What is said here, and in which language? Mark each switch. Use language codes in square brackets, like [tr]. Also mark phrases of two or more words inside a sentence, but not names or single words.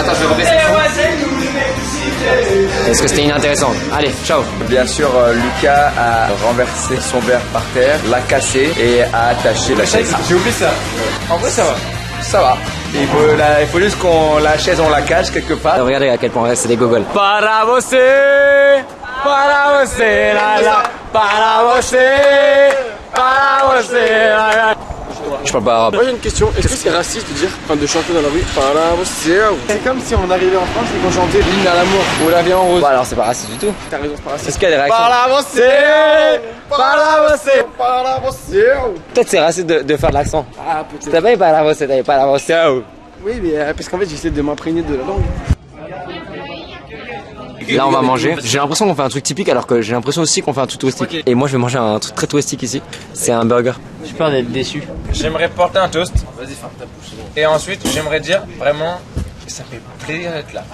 [fr] Attends, je vais rebaisser le son. Est-ce que c'était inintéressant? Allez, ciao. Bien sûr, Lucas a renversé son verre par terre, l'a cassé et a attaché la chaise. J'ai oublié ça. En vrai, ça va. Ça va. Il faut juste qu'on la chaise, on la cache quelque part. Regardez à quel point c'est des gogoles. [pt] Para você, la la. Para você, la la. [fr] Je parle pas arabe. Moi j'ai une question, est-ce que c'est raciste de chanter dans la rue? C'est comme si on arrivait en France et qu'on chantait l'hymne à l'amour ou la vie en rose. Bah alors c'est pas raciste du tout. T'as raison, c'est pas raciste. Est-ce qu'il y a des réactions? [pt] Para você. [fr] Peut-être c'est raciste de faire de l'accent. Ah peut-être. T'as pas eu [pt] para você, [fr] t'avais [pt] para você. [fr] Oui mais parce qu'en fait j'essaie de m'imprégner de la langue. Là on va manger. J'ai l'impression qu'on fait un truc typique alors que j'ai l'impression aussi qu'on fait un truc touristique. Et moi je vais manger un truc très touristique ici. C'est un burger. J'ai peur d'être déçu. J'aimerais porter un toast. Vas-y, ferme ta bouche. Et ensuite, j'aimerais dire vraiment que ça fait plaisir d'être là.